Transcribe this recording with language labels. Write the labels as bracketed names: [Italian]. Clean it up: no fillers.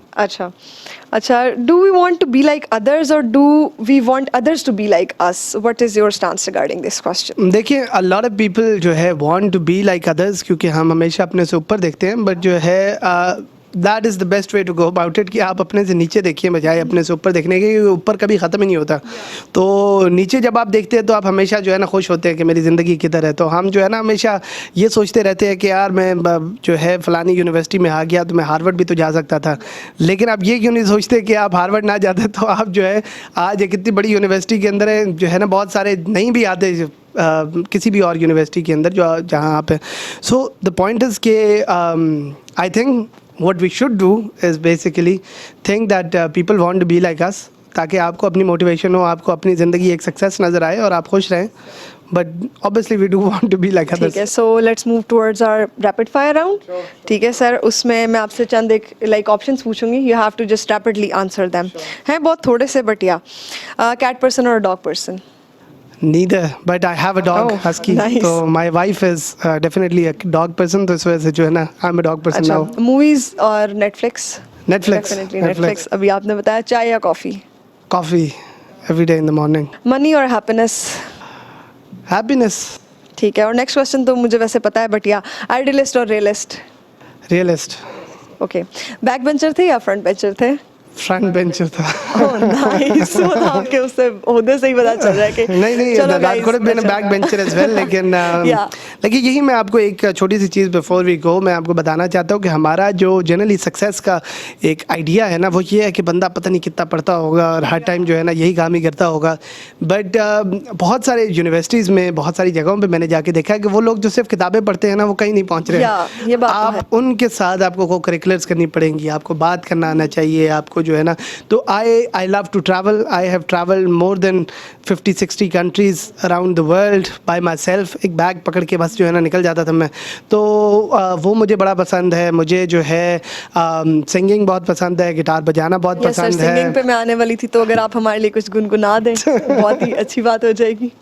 [English] اچھا, do we want to be like others or do we want others to be like us? What is your stance regarding this question? [Urdu] دیکھیے, [English] a lot of people [Urdu] جو ہے [English] want to be like others [Urdu] کیونکہ ہم ہمیشہ اپنے سے اوپر دیکھتے ہیں, بٹ جو ہے [English] that is the best way to go about it [Urdu] کہ آپ اپنے سے نیچے دیکھیے بجائے اپنے سے اوپر دیکھنے کے, اوپر کبھی ختم ہی نہیں ہوتا. تو نیچے جب آپ دیکھتے ہیں تو آپ ہمیشہ جو ہے نا خوش ہوتے ہیں کہ میری زندگی کدھر ہے. تو ہم جو ہے نا ہمیشہ یہ سوچتے رہتے ہیں کہ یار میں جو ہے فلانی یونیورسٹی میں آ گیا تو میں ہارورڈ بھی تو جا سکتا تھا, لیکن آپ یہ کیوں نہیں سوچتے کہ آپ ہارورڈ نہ جاتے تو آپ جو ہے آج ایک اتنی بڑی یونیورسٹی کے اندر ہے, جو ہے نا بہت سارے نہیں بھی آتے کسی بھی اور یونیورسٹی کے اندر جہاں آپ ہیں. [English] so the point is کہ I think what we should do is basically think that people want to be like us, [Urdu] تاکہ آپ کو اپنی موٹیویشن ہو, آپ کو اپنی زندگی ایک سکسیس نظر آئے اور آپ خوش رہیں. [English] But obviously we do want to be like others. [Urdu] ٹھیک ہے, [English] so let's move towards our rapid fire round. [Urdu] ٹھیک ہے سر, اس میں آپ سے چند ایک لائک آپشنس پوچھوں گی, [English] you have to just rapidly answer them. [Urdu] ہیں بہت تھوڑے سے, [English] But یا cat person or dog person? Neither, but I have a dog, husky. Nice. So my wife is definitely a dog person, [Urdu] تو اس وجہ سے جو ہے نا [English] I'm a dog person now. Movies اور Netflix? Netflix. Definitely Netflix. [Urdu] ابھی آپ نے بتایا چائے یا کافی؟ [English] Coffee every day in the morning. Money اور happiness? Happiness. [Urdu] ٹھیک ہے, اور نیکسٹ کوشچن تو مجھے ویسے پتا ہے, بٹ یا آئیڈیلسٹ اور realist? [English] Realist. [Urdu] Okay, back bencher تھے یا فرنٹ بینچر تھے؟ فرنٹ بینچر تھا. نائس, وہ تو آپ کے اس سے عہدے سے ہی پتا چل رہا ہے کہ نہیں [English] that could have been a back bencher as well, [Urdu] لیکن یہی میں آپ کو ایک چھوٹی سی چیز [English] before we go [Urdu] میں آپ کو بتانا چاہتا ہوں کہ ہمارا جو جنرلی سکسیس کا ایک آئیڈیا ہے نا وہ یہ ہے کہ بندہ پتہ نہیں کتنا پڑھتا ہوگا اور ہر ٹائم جو ہے نا یہی کام ہی کرتا ہوگا. بٹ بہت سارے یونیورسٹیز میں بہت ساری جگہوں پہ میں نے جا کے دیکھا ہے کہ وہ لوگ جو صرف کتابیں پڑھتے ہیں نا وہ کہیں نہیں پہنچ رہے ہیں. آپ ان کے ساتھ آپ کو کریکولرز کرنی پڑیں گی, آپ کو بات کرنا آنا چاہیے, آپ کو کو جو ہے نا. [English] تو I love to travel. I have traveled more than 50-60 countries around the world by myself. [Urdu] ایک بیگ پکڑ کے بس جو ہے نا نکل جاتا تھا میں. تو وہ مجھے بڑا پسند ہے. مجھے جو ہے سنگنگ بہت پسند ہے, گٹار بجانا بہت پسند ہے. سنگنگ پہ میں آنے والی تھی, تو اگر آپ ہمارے لیے کچھ گنگنا دیں بہت ہی اچھی بات ہو جائے گی.